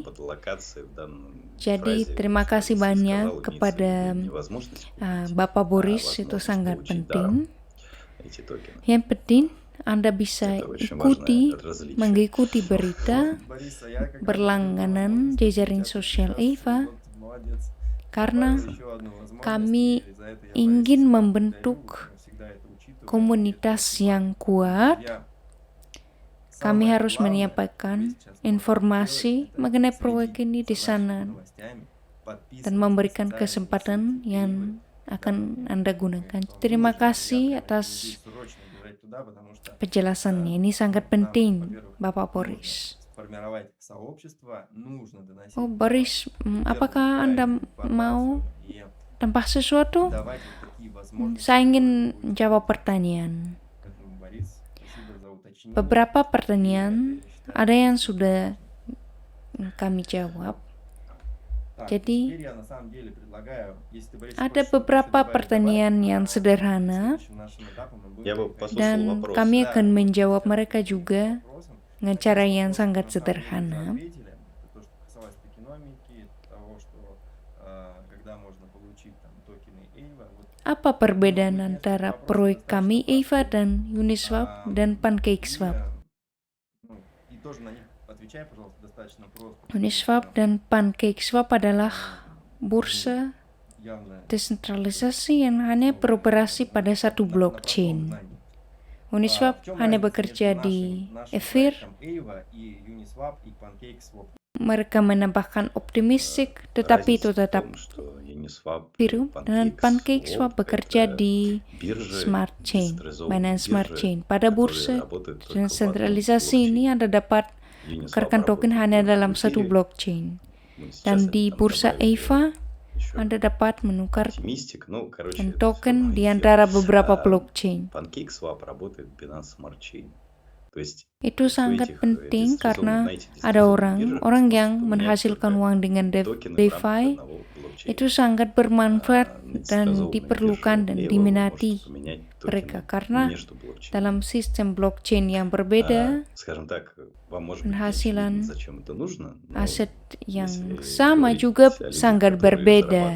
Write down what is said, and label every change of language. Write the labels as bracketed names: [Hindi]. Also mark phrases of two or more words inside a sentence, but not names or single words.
[Indonesian] Jadi terima kasih banyak kepada Bapak Boris, itu sangat penting. Yang penting Anda bisa mengikuti berita berlangganan jejaring sosial EVA. karena [Russian] Еще одну возможность, [Indonesian] kami [Russian] и за это я [Indonesian] ingin [Russian] Борису [Indonesian] membentuk [Russian] благодарю, всегда это учитываю. [Indonesian] komunitas yang kuat. [Russian] Друзья, [Indonesian] Kami [Russian] самое [Indonesian] harus [Russian] главное, [Indonesian] menyampaikan [Russian] что вы сейчас можете [Indonesian] informasi [Russian] сделать, это [Indonesian] mengenai [Russian] следить [Indonesian] proyek ini di [Russian] за [Indonesian] sana [Russian] нашими новостями, [Indonesian] dan [Russian] подписывайтесь [Indonesian] memberikan [Russian] на социальные [Indonesian] kesempatan [Russian] сети [Indonesian] yang [Russian] Киева. [Indonesian] akan Anda gunakan. [Russian] Это [Indonesian] Terima [Russian] очень [Indonesian] kasih [Russian] приятно, [Indonesian] atas [Russian] людей срочно бежать туда, потому что [Indonesian] penjelasannya. Ini sangat [Russian] нам, [Indonesian] penting, [Russian] во-первых, [Indonesian] Bapak [Russian] нужно [Indonesian] Boris. [Russian] сформировать сообщество, нужно доносить [Indonesian] Oh, Boris, [Russian] верную, [Indonesian] apakah Anda [Russian] правильную [Indonesian] mau [Russian] информацию и [Indonesian] tambah sesuatu? [Russian] давать вот такие возможности, [Indonesian] Saya ingin [Russian] которые будут. [Indonesian] jawab pertanyaan. [Russian] Поэтому, Борис, спасибо за уточнение. [Indonesian] Beberapa [Russian] И [Indonesian] pertanyaan [Russian] это, я считаю, [Indonesian] ada yang [Russian] очень [Indonesian] sudah [Russian] важно. [Indonesian] kami jawab. [Russian] Так, [Indonesian] Jadi, [Russian] теперь я на самом деле предлагаю, если ты, Борис, [Indonesian] ada [Russian] хочешь еще [Indonesian] beberapa [Russian] добавить, [Indonesian] pertanyaan yang sederhana [Russian] следующим нашим этапом мы будем Я бы переходить послушал [Indonesian] dan [Russian] вопрос. [Indonesian] kami [Russian] Да, [Indonesian] akan [Russian] вот [Indonesian] menjawab [Russian] сейчас [Indonesian] mereka [Russian] переходим к [Indonesian] juga [Russian] вопросам. [Indonesian] dengan [Russian] Один [Indonesian] cara [Russian] из [Indonesian] yang [Russian] вопросов, [Indonesian] sangat [Russian] на самом деле, уже [Indonesian] sederhana. [Russian] ответили. Это то, что касалось токеномики, того, что когда можно получить там токены EVA. Вот, [Indonesian] Apa perbedaan antara proyek kami EVA dan Uniswap dan PancakeSwap? [Russian] ну, и тоже на них отвечай, пожалуйста, достаточно просто. [Indonesian] Uniswap dan PancakeSwap adalah bursa [Russian] Явно [Indonesian] desentralisasi yang hanya beroperasi pada satu blockchain. Uniswap hanya bekerja di Ether. Mereka menambahkan optimistic, tetapi itu tetap Ethereum, dan PancakeSwap bekerja di Smart Chain, Binance Smart Chain. Pada bursa desentralisasi ini Anda dapat menukarkan token hanya dalam satu blockchain. Dan di bursa EVA, Anda dapat menukar token di antara beberapa blockchain. [Russian] PancakeSwap работает в Binance Smart Chain. То есть [Indonesian] Itu sangat penting karena ada orang yang menghasilkan uang dengan DeFi. Itu sangat bermanfaat dan diperlukan dan diminati mereka karena dalam sistem blockchain yang berbeda, penghasilan aset yang sama juga sangat berbeda.